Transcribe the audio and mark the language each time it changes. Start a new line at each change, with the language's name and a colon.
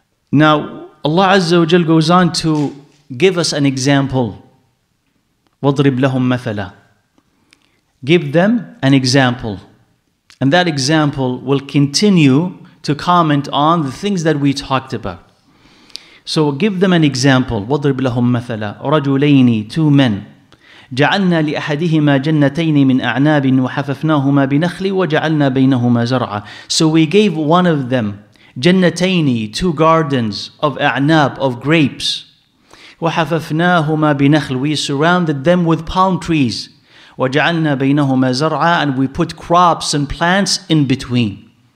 English: Now, Allah Azza wa Jal goes on to give us an example.
Arabic: وَضْرِبْ لَهُمْ مَثَلًا.
English: Give them an example. And that example will continue to comment on the things that we talked about. So give them an example.
Arabic: وَضْرِبْ لَهُمْ مَثَلًا رَجُلَيْنِ,
English: two men.
Arabic: جعلنا لأحدهما جنتين من أعناب وحففناهما بنخل وجعلنا بينهما زرعا.
English: So we gave one of them
Arabic: جنتين,
English: two gardens of
Arabic: أعناب,
English: of grapes.
Arabic: وحففناهما بنخل,
English: we surrounded them with palm trees.
Arabic: وجعلنا بينهما زرعا,
English: and we put crops and plants in between.